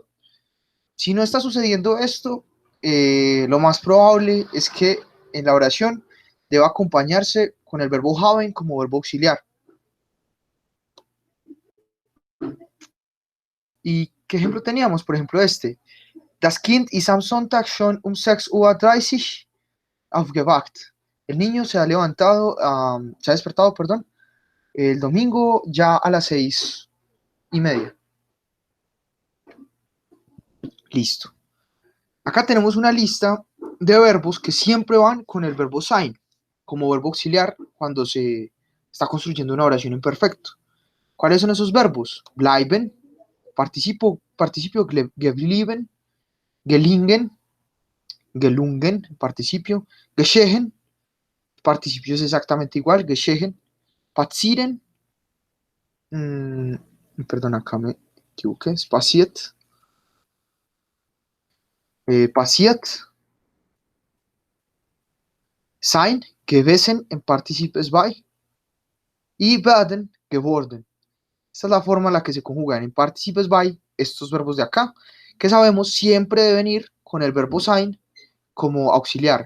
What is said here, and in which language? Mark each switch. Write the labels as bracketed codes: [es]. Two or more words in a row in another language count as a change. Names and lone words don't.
[es] Si no está sucediendo esto, lo más probable es que en la oración deba acompañarse con el verbo haben como verbo auxiliar. ¿Y qué ejemplo teníamos? Por ejemplo, este. [de] Das Kind ist am Sonntag schon um 6:30 Uhr aufgewacht. [es] El niño se ha levantado, se ha despertado, perdón, el domingo ya a las 6:30. Listo. Acá tenemos una lista de verbos que siempre van con el verbo sein, como verbo auxiliar cuando se está construyendo una oración en perfecto. ¿Cuáles son esos verbos? [de] Bleiben, participio geblieben, gelingen, gelungen, participio, geschehen, [es] participio es exactamente igual, [de] geschehen, passieren, [es] mmm, perdón, acá me equivoqué, es [de] passiert, sein, gewesen [es] en participes by y [de] werden, geworden. [es] Esta es la forma en la que se conjugan en participes by estos verbos de acá, que sabemos siempre deben ir con el verbo sein como auxiliar.